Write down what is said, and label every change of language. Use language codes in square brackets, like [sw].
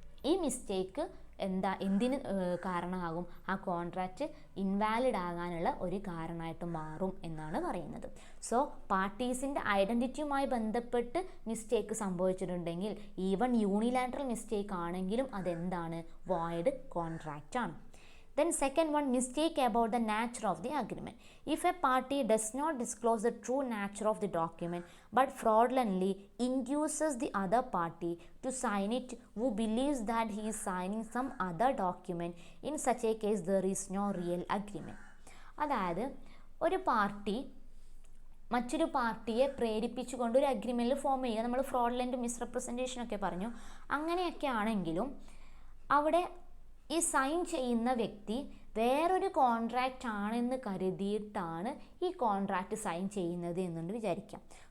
[ml] ഈ മിസ്റ്റേക്ക് എന്തിന് കാരണമാകും, ആ കോൺട്രാക്റ്റ് ഇൻവാലിഡ് ആകാനുള്ള ഒരു കാരണമായിട്ട് മാറും എന്നാണ് പറയുന്നത്. സോ പാർട്ടീസിൻ്റെ ഐഡൻറ്റിറ്റിയുമായി ബന്ധപ്പെട്ട് മിസ്റ്റേക്ക് സംഭവിച്ചിട്ടുണ്ടെങ്കിൽ ഈവൻ യൂണിലാറ്ററൽ മിസ്റ്റേക്ക് ആണെങ്കിലും അതെന്താണ്, വോയിഡ് കോൺട്രാക്റ്റ് ആണ്. [en] Then second one, mistake about the nature of the agreement. If a party does not disclose the true nature of the document but fraudulently induces the other party to sign it who believes that he is signing some other document, in such a case there is no real agreement. [ml] അതായത് ഒരു party മറ്റൊരു പാർട്ടിയെ പ്രേരിപ്പിച്ചുകൊണ്ട് ഒരു അഗ്രിമെൻറ്റിൽ form ചെയ്യുക. നമ്മൾ fraudulent മിസ്റെപ്രസെൻറ്റേഷനൊക്കെ പറഞ്ഞു. അങ്ങനെയൊക്കെ ആണെങ്കിലും അവിടെ ഈ സൈൻ ചെയ്യുന്ന വ്യക്തി വേറൊരു കോൺട്രാക്റ്റ് ആണെന്ന് കരുതിയിട്ടാണ് ഈ കോൺട്രാക്റ്റ് സൈൻ ചെയ്യുന്നത് എന്നുകൊണ്ട് വിചാരിക്കാം.